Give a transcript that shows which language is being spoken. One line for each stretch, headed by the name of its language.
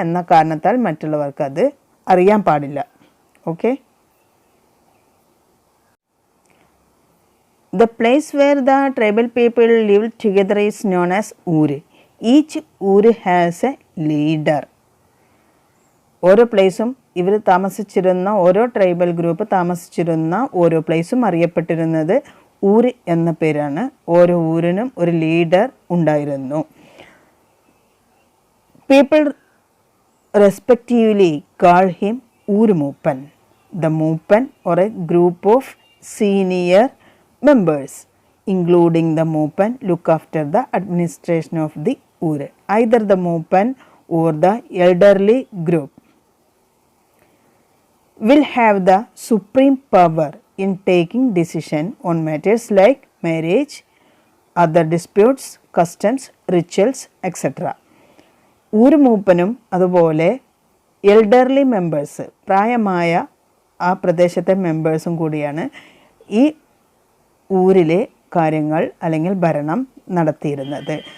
Malayalam: എന്ന കാരണത്താൽ മറ്റുള്ളവർക്ക് അത് അറിയാൻ പാടില്ല. Okay.
English: The place where the tribal people live together is known as Ur. Each Ur has a leader.
Malayalam: ഓരോ പ്ലേസും ഇവർ താമസിച്ചിരുന്ന ഓരോ ട്രൈബൽ ഗ്രൂപ്പ് താമസിച്ചിരുന്ന ഓരോ പ്ലേസും അറിയപ്പെട്ടിരുന്നത് ഊര് എന്ന പേരാണ്. ഓരോ ഊരിനും ഒരു ലീഡർ ഉണ്ടായിരുന്നു.
English: People respectively call him Ur Moopan. The Moopan or a group of senior members including the Moopan look after the administration of the Ur. Either the Moopan or the elderly group will have the supreme power in taking decision on matters like marriage, other disputes, customs, rituals, etc.
Malayalam: ഊര് മൂപ്പനും അതുപോലെ elderly members, പ്രായമായ ആ പ്രദേശത്തെ മെമ്പേഴ്സും കൂടിയാണ് ഈ ഊരിലെ കാര്യങ്ങൾ അല്ലെങ്കിൽ ഭരണം നടത്തിയിരുന്നത്.